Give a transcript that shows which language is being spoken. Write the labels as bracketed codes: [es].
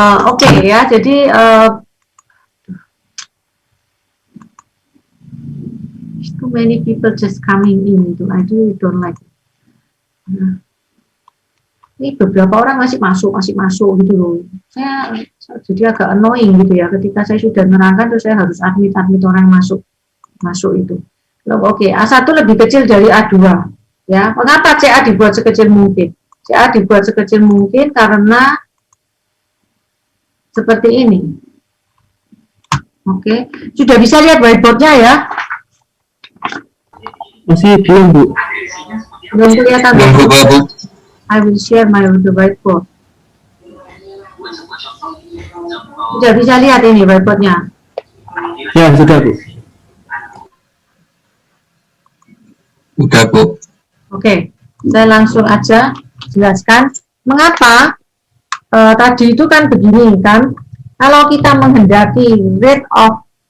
[id] Oke, ya, jadi [en] too many people just coming in [id] itu, [en] I don't like it. [id] Ini beberapa orang masih masuk gitu loh. Saya jadi agak annoying gitu ya, ketika saya sudah menerangkan terus saya harus admit orang masuk itu. Oke, A1 lebih kecil dari A2. Ya, mengapa CA dibuat sekecil mungkin? CA dibuat sekecil mungkin karena seperti ini. Oke, sudah bisa lihat whiteboard-nya ya? Masih belum, Bu. Belum kelihatan. Bu. [en] I will share my whiteboard. [id] Sudah bisa lihat ini whiteboard-nya? Ya, sudah, Bu. Udah, Bu. Oke, saya langsung aja jelaskan mengapa tadi itu kan begini kan, kalau kita menghendaki [en] rate of